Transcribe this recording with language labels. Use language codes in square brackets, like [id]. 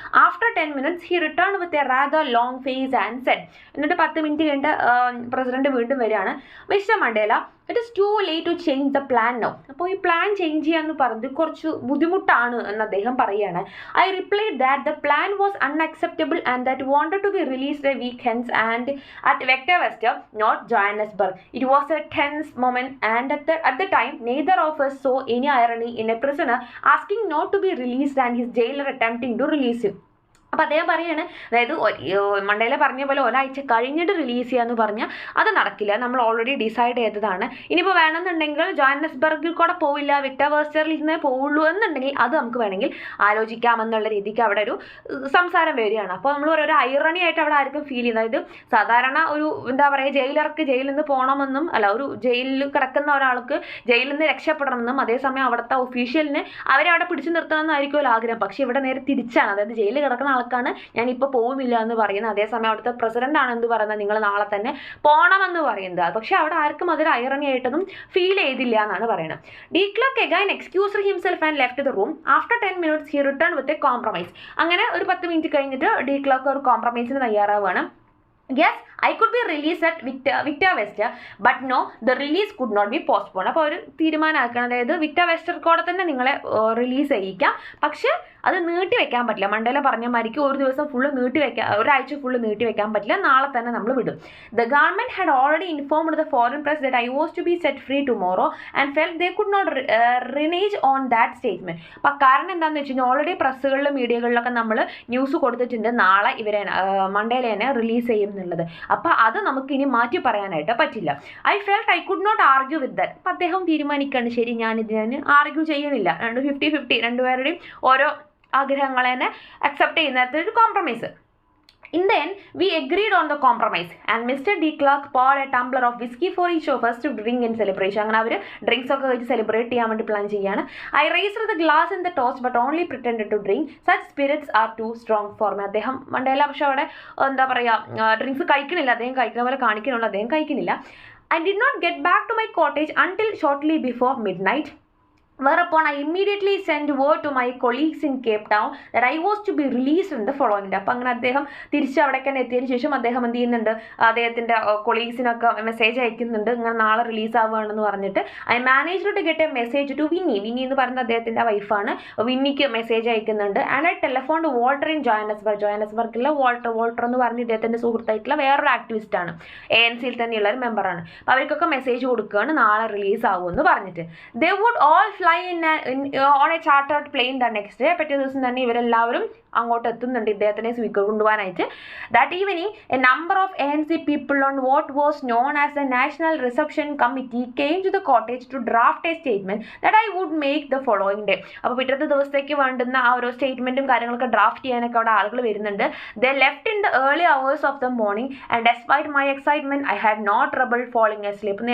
[en] after 10 minutes he return with a rather long face and said, [ml] എന്നിട്ട് 10 minute കഴിഞ്ഞിട്ട് president വീണ്ടും വരികയാണ്. [en] Mister Mandela, it is too late to change the plan now. [ml] അപ്പോൾ ഈ plan change ചെയ്യാന്ന് പറഞ്ഞത് കുറച്ച് ബുദ്ധിമുട്ടാണ് എന്ന് അദ്ദേഹം പറയുകയാണ്. [en] I replied that the plan was unacceptable and that wanted to be released a week hence and at Victor Verster, not Johannesburg. It was a tense moment and at the time neither of us saw any irony in a prisoner asking not to be released and his jailer attempting to release him. [ml] അപ്പോൾ അദ്ദേഹം പറയുകയാണ്, അതായത് Mandela പറഞ്ഞ പോലെ ഒരാഴ്ച കഴിഞ്ഞിട്ട് release ചെയ്യാന്ന് പറഞ്ഞാൽ അത് നടക്കില്ല, നമ്മൾ ഓൾറെഡി ഡിസൈഡ് ചെയ്തതാണ്. ഇനിയിപ്പോൾ വേണമെന്നുണ്ടെങ്കിൽ ജോഹന്നസ്ബർഗിൽ കൂടെ പോവില്ല, വിക്ടർവേഴ്സ്റ്ററിൽ നിന്ന് പോവുള്ളൂ എന്നുണ്ടെങ്കിൽ അത് നമുക്ക് വേണമെങ്കിൽ ആലോചിക്കാമെന്നുള്ള രീതിക്ക് അവിടെ ഒരു സംസാരം വരികയാണ്. അപ്പോൾ നമ്മൾ ഒരു ഐറണി ആയിട്ട് അവിടെ ആർക്കും ഫീൽ ചെയ്യുന്നത്, അതായത് സാധാരണ ഒരു എന്താ പറയുക, ജയിലർക്ക് ജയിലിൽ നിന്ന് പോകണമെന്നും അല്ല, ഒരു ജയിലിൽ കിടക്കുന്ന ഒരാൾക്ക് ജയിലിൽ നിന്ന് രക്ഷപ്പെടണമെന്നും അതേസമയം അവിടുത്തെ ഒഫീഷ്യലിന് അവരെ അവിടെ പിടിച്ചു നിർത്തണമെന്നായിരിക്കുമല്ലോ ആഗ്രഹം. പക്ഷേ ഇവിടെ നേരെ തിരിച്ചാണ്, അതായത് ജയിലിൽ കിടക്കുന്ന ആൾക്കാണ് ഞാനിപ്പോൾ പോകുന്നില്ല എന്ന് പറയുന്നത്, അതേസമയം അവിടുത്തെ പ്രസിഡന്റ് ആണ് എന്ത് പറയുന്നത്, നിങ്ങൾ നാളെ തന്നെ പോകണമെന്ന് പറയുന്നത്. പക്ഷെ അവിടെ ആർക്കും അതൊരു ഐറണി ആയിട്ടൊന്നും ഫീൽ ചെയ്തില്ല എന്നാണ് പറയുന്നത്. [en] De Klerk again excused himself and left the room. After 10 minutes he returned with a compromise. [ml] അങ്ങനെ ഒരു 10 മിനിറ്റ് കഴിഞ്ഞിട്ട് ഡി ക്ലർക്ക് ഒരു കോംപ്രമൈസിന് തയ്യാറാവുകയാണ്. [en] Yes, I could be released at Victor Wester, but no, the release could not be postponed. [ml] അപ്പോൾ ഒരു തീരുമാനമാക്കണം, അതായത് Victor വെസ്റ്റർ കൂടെ തന്നെ നിങ്ങളെ റിലീസ് ചെയ്യിക്കാം, പക്ഷേ അത് നീട്ടി വെക്കാൻ പറ്റില്ല. മണ്ടേല പറഞ്ഞ മാതിരിക്ക് ഒരു ദിവസം ഫുള്ള് നീട്ടി വെക്കാൻ, ഒരാഴ്ച ഫുള്ള് നീട്ടി വെക്കാൻ പറ്റില്ല, നാളെ തന്നെ നമ്മൾ വിടും. [en] The government had already informed the foreign press that I was to be set free tomorrow and felt they could not renege on that statement. [ml] അപ്പം കാരണം എന്താണെന്ന് വെച്ച് കഴിഞ്ഞാൽ ഓൾറെഡി പ്രസ്സുകളിലും മീഡിയകളിലൊക്കെ നമ്മൾ ന്യൂസ് കൊടുത്തിട്ടുണ്ട് നാളെ ഇവരെ മണ്ടേലേനെ റിലീസ് ചെയ്യും എന്നുള്ളത്. അപ്പോൾ അത് നമുക്ക് ഇനി മാറ്റി പറയാനായിട്ട് പറ്റില്ല. [en] I felt I could not argue with that. [ml] അപ്പം അദ്ദേഹം തീരുമാനിക്കുകയാണ്, ശരി ഞാൻ ആർഗ്യൂ ചെയ്യുന്നില്ല, 50-50 രണ്ടുപേരുടെയും ഓരോ ആഗ്രഹങ്ങളെ തന്നെ അക്സെപ്റ്റ് ചെയ്യുന്ന ഒരു compromise. [en] In the end, we agreed on the compromise and Mr. D. Clark poured a tumbler of whiskey for each of us to drink in celebration. [ml] അങ്ങനെ അവർ ഡ്രിങ്ക്സ് ഒക്കെ വെച്ച് സെലിബ്രേറ്റ് ചെയ്യാൻ വേണ്ടി പ്ലാൻ ചെയ്യുകയാണ്. [en] I raised the glass in the toast but only pretended to drink. Such spirits are too strong for me. [ml] അദ്ദേഹം Mandela പക്ഷെ അവിടെ എന്താ പറയുക, ഡ്രിങ്ക്സ് കഴിക്കണില്ല, അദ്ദേഹം കഴിക്കുന്ന പോലെ കാണിക്കണുള്ളൂ, അദ്ദേഹം കഴിക്കുന്നില്ല. [en] I did not get back to my cottage until shortly before midnight. Whereupon I immediately sent word to my colleagues in Cape Town that I was to be released in the following day. [ml] അപ്പം അങ്ങനെ അദ്ദേഹം തിരിച്ച് അവിടേക്ക് തന്നെ എത്തിയതിന് ശേഷം അദ്ദേഹം എന്ത് ചെയ്യുന്നുണ്ട്, അദ്ദേഹത്തിൻ്റെ കൊളീഗ്സിനൊക്കെ മെസ്സേജ് അയക്കുന്നുണ്ട്, ഇങ്ങനെ നാളെ റിലീസ് ആവുകയാണെന്ന് പറഞ്ഞിട്ട്. [en] I manage to get a message to Winnie [ml] എന്ന് പറയുന്ന അദ്ദേഹത്തിൻ്റെ വൈഫാണ്, വിന്നിക്ക് മെസ്സേജ് അയക്കുന്നുണ്ട്. [en] and I telephone Walter in [ml] ജോഹന്നസ്ബർഗിലെ Walter എന്ന് പറഞ്ഞ് ഇദ്ദേഹത്തിൻ്റെ സുഹൃത്തായിട്ടുള്ള വേറൊരു ആക്ടിവിസ്റ്റാണ്, ANC-യിൽ തന്നെയുള്ള ഒരു മെമ്പറാണ്. അപ്പോൾ അവർക്കൊക്കെ മെസ്സേജ് കൊടുക്കുകയാണ് നാളെ റിലീസ് ആവുമെന്ന് പറഞ്ഞിട്ട്. [en] They would all on a chartered plane the next day. [ml] പിറ്റേ ദിവസം തന്നെ ഇവരെല്ലാവരും അങ്ങോട്ട് എത്തുന്നുണ്ട് ഇദ്ദേഹത്തിനെ കൊണ്ടുപോകാനായിട്ട്. [en] That evening, a number of ANC people on what was known as the National Reception Committee came to the cottage to draft a statement that I would make the following day. [ml] അപ്പോൾ പിറ്റത്തെ ദിവസത്തേക്ക് വേണ്ടുന്ന ആ ഒരു സ്റ്റേറ്റ്മെൻറ്റും കാര്യങ്ങളൊക്കെ draft ചെയ്യാനൊക്കെ അവിടെ ആളുകൾ വരുന്നുണ്ട്. [en] They left in the early hours of the morning and despite my excitement I had no trouble falling asleep.